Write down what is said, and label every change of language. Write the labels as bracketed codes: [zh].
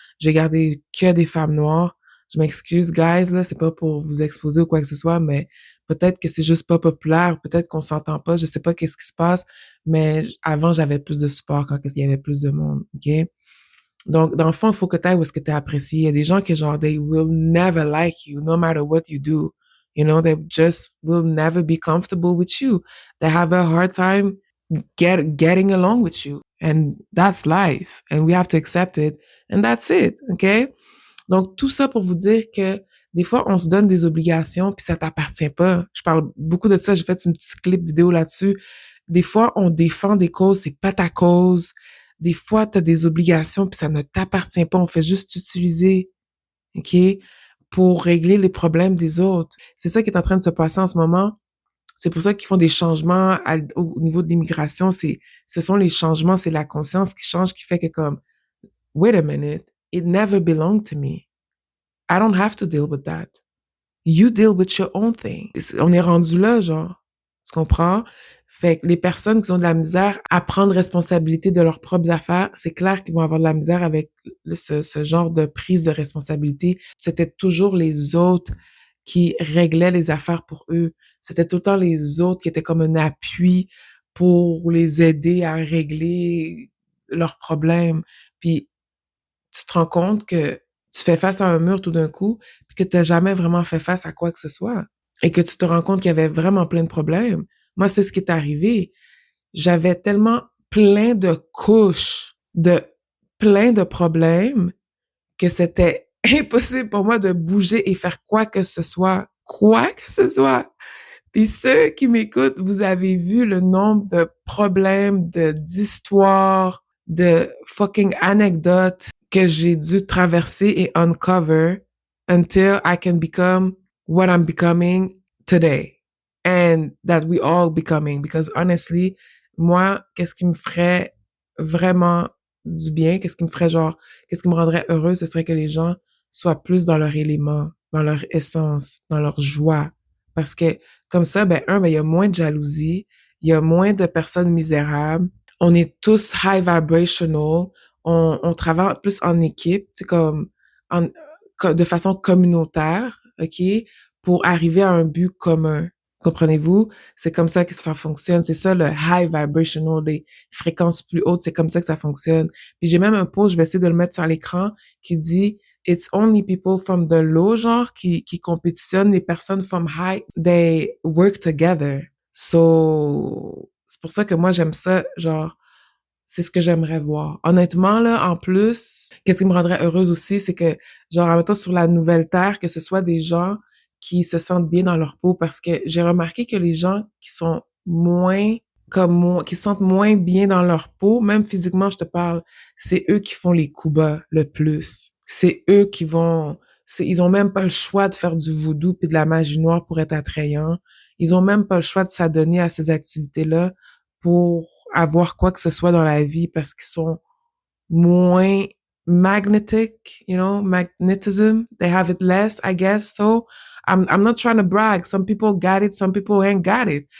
[fr] J'ai gardé que des femmes noires. Je m'excuse, guys, là, c'est pas pour vous exposer ou quoi que ce soit, mais peut-être que c'est juste pas populaire, peut-être qu'on s'entend pas, je sais pas qu'est-ce qui se passe, mais avant, j'avais plus de support quand il y avait plus de monde, OK? Donc, dans le fond, il faut que tu ailles où est-ce que tu es apprécié. Il y a des gens qui, genre, [en] they will never like you, no matter what you do. You know, they just will never be comfortable with you. They have a hard time getting along with you. And that's life. And we have to accept it. And that's it. OK? [fr] Donc, tout ça pour vous dire que des fois, on se donne des obligations puis ça t'appartient pas. Je parle beaucoup de ça. J'ai fait une petite clip vidéo là-dessus. Des fois, on défend des causes, c'est pas ta cause. Des fois, tu as des obligations puis ça ne t'appartient pas. On fait juste utiliser, OK, pour régler les problèmes des autres. C'est ça qui est en train de se passer en ce moment. C'est pour ça qu'ils font des changements au niveau de l'immigration. Ce sont les changements, c'est la conscience qui change, qui fait que comme, [en] wait a minute, it never belonged to me. I don't have to deal with that. You deal with your own thing. [fr] On est rendu là, genre. Tu comprends? Fait que les personnes qui ont de la misère à prendre responsabilité de leurs propres affaires, c'est clair qu'ils vont avoir de la misère avec ce genre de prise de responsabilité. C'était toujours les autres qui réglaient les affaires pour eux. C'était tout le temps les autres qui étaient comme un appui pour les aider à régler leurs problèmes. Puis tu te rends compte que tu fais face à un mur tout d'un coup, puis que tu n'as jamais vraiment fait face à quoi que ce soit. Et que tu te rends compte qu'il y avait vraiment plein de problèmes. Moi, c'est ce qui est arrivé. J'avais tellement plein de couches de plein de problèmes que c'était impossible pour moi de bouger et faire quoi que ce soit. Quoi que ce soit. Puis ceux qui m'écoutent, vous avez vu le nombre de problèmes, d'histoires, de fucking anecdotes que j'ai dû traverser et [en] uncover until I can become what I'm becoming today. And that we all becoming. Because honestly, [fr] moi, qu'est-ce qui me ferait vraiment du bien, qu'est-ce qui me rendrait heureuse, ce serait que les gens soient plus dans leur élément, dans leur essence, dans leur joie. Parce que comme ça, il y a moins de jalousie, il y a moins de personnes misérables. On est tous high vibrational. On travaille plus en équipe, c'est comme en, de façon communautaire, OK, pour arriver à un but commun. Comprenez-vous? C'est comme ça que ça fonctionne. C'est ça le high vibrational, les fréquences plus hautes. C'est comme ça que ça fonctionne. Puis j'ai même un post, je vais essayer de le mettre sur l'écran, qui dit [en] It's only people from the low, [fr] genre, qui compétitionnent. Les personnes [en] from high, they work together. [fr] So, c'est pour ça que moi, j'aime ça, genre, c'est ce que j'aimerais voir. Honnêtement, là, en plus, qu'est-ce qui me rendrait heureuse aussi, c'est que, genre, admettons, sur la nouvelle terre, que ce soit des gens qui se sentent bien dans leur peau, parce que j'ai remarqué que les gens qui sont moins comme moi, qui se sentent moins bien dans leur peau, même physiquement, je te parle, c'est eux qui font les coups bas le plus. C'est eux qui vont, ils ont même pas le choix de faire du voodoo puis de la magie noire pour être attrayants. Ils ont même pas le choix de s'adonner à ces activités-là pour avoir quoi que ce soit dans la vie parce qu'ils sont moins magnetic, magnetism. [en] They have it less, I guess. So, I'm not trying to brag. Some people got it, some people ain't got it.